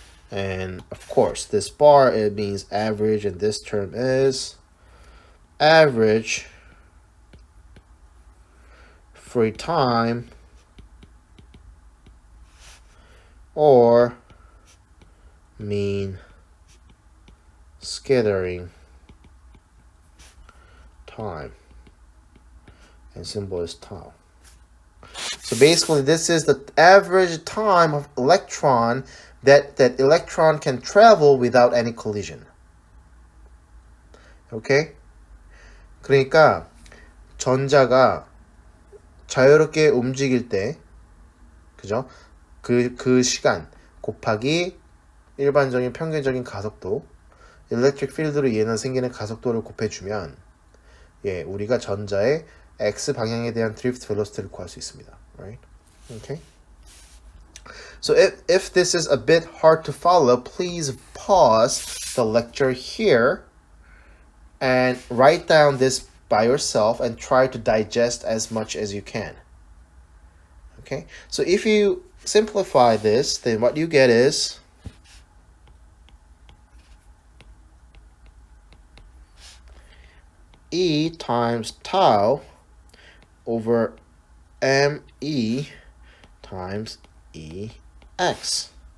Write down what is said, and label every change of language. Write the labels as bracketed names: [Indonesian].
[English] And of course, this bar, it means average, and this term is average free time or mean scattering time, and symbol is tau. So basically this is the average time of electron that electron can travel without any collision. Okay? [Korean] 그러니까 전자가 자유롭게 움직일 때, 그죠? 그 시간 곱하기 일반적인 평균적인 가속도, 일렉트릭 필드로 인해 생기는 가속도를 곱해주면, 예, 우리가 전자의 x 방향에 대한 드리프트 벨로시티를 구할 수 있습니다. [English] Right? Okay. So if this is a bit hard to follow, please pause the lecture here and write down this by yourself and try to digest as much as you can. Okay, so if you simplify this, then what you get is E times tau over ME times EX.